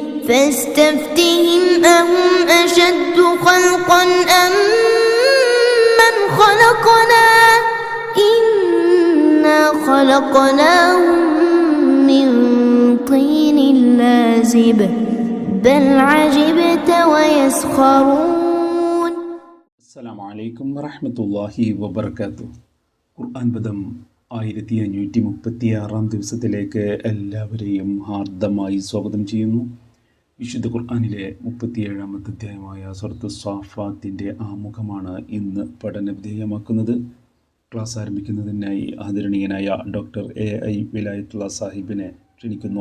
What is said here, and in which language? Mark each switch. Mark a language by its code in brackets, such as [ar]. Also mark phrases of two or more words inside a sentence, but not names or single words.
[ar] أهم أشد خلقا أم من خلقنا إنا خلقناهم من طين لازب بل عجبت ويسخرون. السلام عليكم ورحمة الله وبركاته. [ml] ഖുർആൻ പദം 1536 ദിവസത്തിലേക്ക് എല്ലാവരെയും ഹാർദമായി സ്വാഗതം ചെയ്യുന്നു. വിശുദ്ധ ഖുർആനിലെ 37-ാമത്തെ അധ്യായമായ സൂറത്ത് സ്വാഫാത്തിൻ്റെ ആമുഖമാണ് ഇന്ന് പഠന വിധേയമാക്കുന്നത്. ക്ലാസ് ആരംഭിക്കുന്നതിനായി ആദരണീയനായ ഡോക്ടർ AI വിലായത്തുള്ള സാഹിബിനെ ക്ഷണിക്കുന്നു.